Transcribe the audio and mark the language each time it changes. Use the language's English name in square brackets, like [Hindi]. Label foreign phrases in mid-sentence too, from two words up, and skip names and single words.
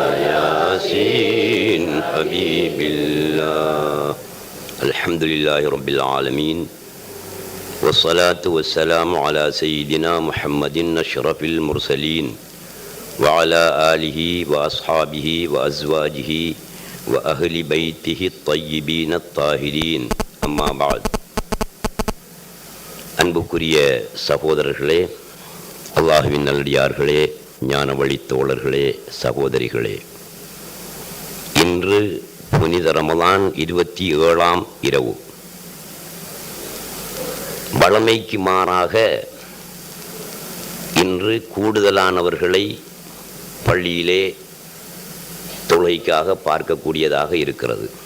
[Arabic] ياسين حبيب الله الحمد لله رب العالمين والصلاة والسلام على سيدنا محمد أشرف المرسلين وعلى آله وأصحابه وأزواجه وأهل بيته الطيبين الطاهرين أما بعد [Tamil] அன்புக்குரிய சகோதரர்களே, அல்லாஹ்வின் நல்லடியார்களே, ஞான வழித்தோழர்களே, சகோதரிகளே, இன்று புனித ரமலான் 27ஆம் இரவு. வழமைக்கு மாறாக இன்று கூடுதலானவர்களை பள்ளியிலே தொழுகைக்காக பார்க்கக்கூடியதாக இருக்கிறது.